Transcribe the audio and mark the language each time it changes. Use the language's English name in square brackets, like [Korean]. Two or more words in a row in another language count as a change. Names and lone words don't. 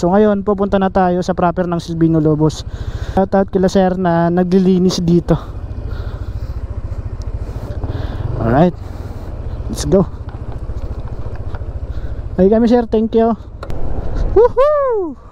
[Filipino] So ngayon pupunta na tayo sa proper ng Silvino Lobos. Shoutout kila sir na naglilinis dito. [English] Alright, let's go. [Filipino] Ay kami sir, [English] thank you. Woohoo!